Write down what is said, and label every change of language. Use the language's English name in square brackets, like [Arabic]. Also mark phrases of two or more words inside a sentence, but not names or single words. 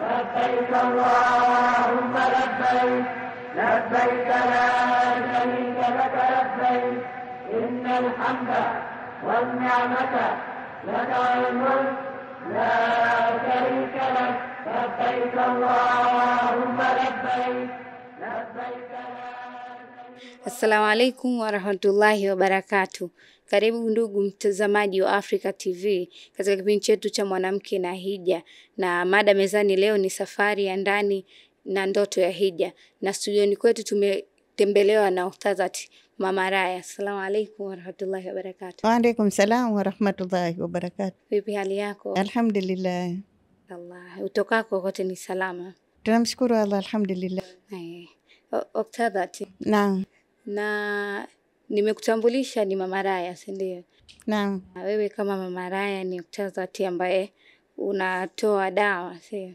[Arabic] لبيك اللهم لبيك لبيك لا شريك لك لبيك إن الحمد والنعمة لك والملك لا شريك لك لبيك اللهم لبيك لبيك لا. السلام عليكم ورحمة الله وبركاته. [Swahili] Karibu ndugu mtazamaji wa Africa TV katika kipindi chetu cha mwanamke na hija, na mada mezani leo ni safari ya ndani na ndoto ya hija, na studioni kwetu tumetembelewa na Ustazati Mama Raya. [Arabic] السلام عليكم ورحمة الله وبركاته. وعليكم السلام ورحمة الله وبركاته. [Swahili] Vipi hali yako? Alhamdulillah. Allah, utokako kote ni salama? Tunamshukuru Allah, alhamdulillah. Ustazati, Naam. na nimekutambulisha ni Mama Raya, si ndio? Naam. Wewe kama Mama Raya ni Ustazati ambaye unatoa dawa, si?